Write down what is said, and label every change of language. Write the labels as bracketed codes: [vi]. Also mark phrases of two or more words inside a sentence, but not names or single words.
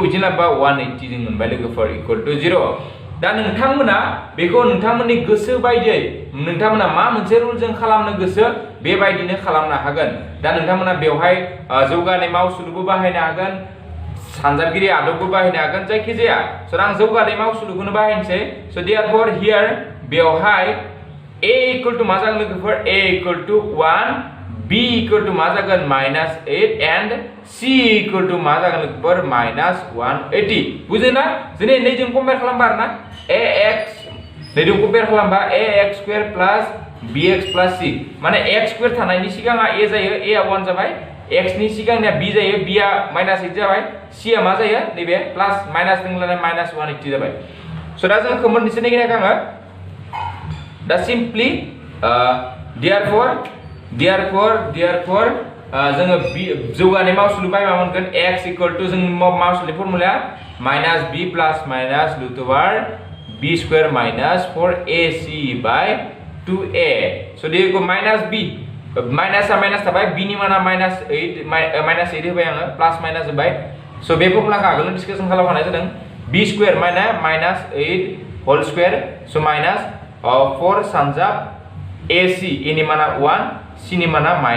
[brx] बिथिं लाबा 180 जों मोनबाय लोगोफोर [en] equal to 0 [brx] दा नोंथांमोना बेखौ नोंथांमोननि गोसो बायदियै नोंथांमोना मा मोनसे रुलजों खालामनो गोसो बेबायदिनो खालामनो हागोन दा नोंथांमोना बेवहाय जौगानाय मावसुलुबो बाहायनो हागोन सानजाबगिरि आदबबो बाहायनो हागोन जायखि जाया सो आं जौगानाय मावसुलुखौनो बाहायनोसै [en] so therefore here [brx] बेवहाय [en] a equal to [brx] मा जागोन लोगोफोर [en] a equal to 1 b equal to [brx] मा जागोन [en] -8 and c equal to [brx] मा जागोन लोगोफोर -180 बुजिना जों नैजों कम्पेयार खालामबा आरोना ax नैजों कम्पेयार खालामबा [en] ax square plus bx plus c [brx] माने [en] x square [brx] थानायनि सिगां a जायो a आ 1 जाबाय x नि सिगांनिया b जायो b आ -8 जाबाय c आ मा जायो नैबे [en] plus minus [brx] दोंलाय -180 जाबाय सो दा जों खोमोननिसो नागिरनायखौ आङो दा [en] simply therefore [brx] जोङो जौगानाय मावसुलु बाय मा मोनगोन [en] x equal to [brx] जों मावसुलु [en] formula minus b plus minus root over b square minus 4ac by 2a so [brx] देखो माइनास b माइनास थाबाय b नि माना -8 होबाय आङो [en] plus minus [brx] होबाय सो बे फर्मुलाखौ आगोलनो डिसकासन खालामनाय जादों [en] b square [brx] माने -8 [en] whole square so minus 4 [brx] सानजाब ac a नि माना 1 c नि माना